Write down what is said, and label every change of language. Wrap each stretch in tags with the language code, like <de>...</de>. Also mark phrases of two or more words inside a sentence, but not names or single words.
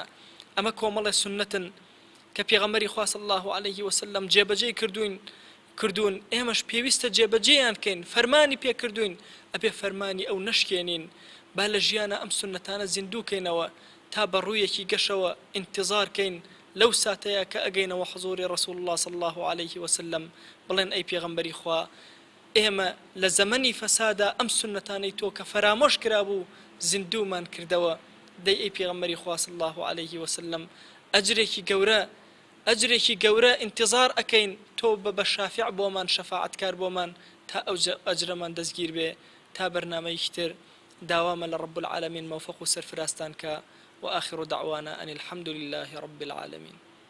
<ckb>ئەمە کۆمەڵی سنەتن کە پێغەمبەری خوا</ckb> <ar>صلی الله عليه وسلم</ar> <ckb>جێبەجێی کردوون ئێمەش پێویستە جێبەجێیان کەین فەرمانی پێکردوین ئەبێ فەرمانی ئەو نەشکێنین با لە ژیانە ئەم سنەتانە زیندوو کەینەوە تا بەڕوویەکی گەشەوە ئینتیزار کەین لەو ساتەیە کە ئەگەینەوە حضوری ڕەسوول الله</ckb> <ar>صلی الله عليه وسلم</ar> <ckb>بڵێن ئەی پێغەمبەری خوا ئێمە لە زەمەنی فەسادا ئەم سنەتانەی تۆ کە فەرامۆش کرابوو زیندوومان کردەوە. دەی ئەی پێغەمبەری خوا</ckb> <ar>صلی الله عليه وسلم</ar> <ckb>ئەجرێکی گەورە ئینتیزار ئەکەین تۆ بە شافع بۆمان شەفاعەتکار بۆمان تا ئەو ئەجرەمان دەستگیر بێ. تا بەرنامەیەکی تر داوامە لە</ckb> <ar>رب العالمین</ar> <ckb>موفق و سەرفراستان کە</ckb> <ar>وآخر دعوانا أن الحمد لله رب العالمين.</ar>